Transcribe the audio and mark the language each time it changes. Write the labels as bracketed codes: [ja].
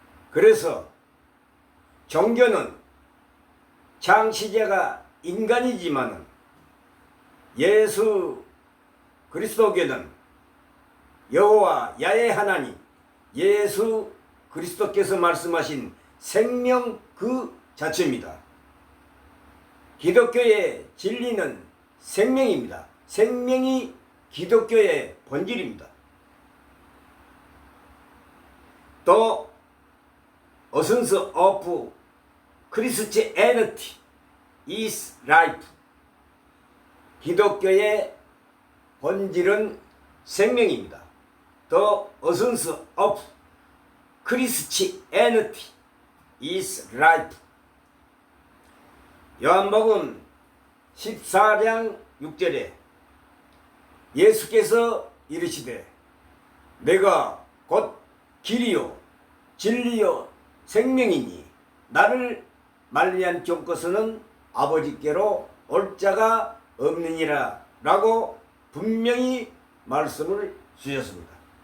[ko] 그래서 종교는 창시자가 인간이지만은 예수 그리스도교는 여호와 야훼 하나님 예수 그리스도께서 말씀하신 생명 그 자체입니다. 기독교의 진리는 생명입니다. 생명이 기독교의 본질입니다. [en] 또 essence of Christianity is life. [ko] 기독교의 본질은 생명입니다. [en] The essence of Christianity is life. [ko] 요한복음 14장 6절에 예수께서 이르시되 내가 곧 길이요 진리요 생명이니 나를 말미암지 않고서는 아버지께로 올 자가 없느니라 라고 분명히 말씀을 주셨습니다.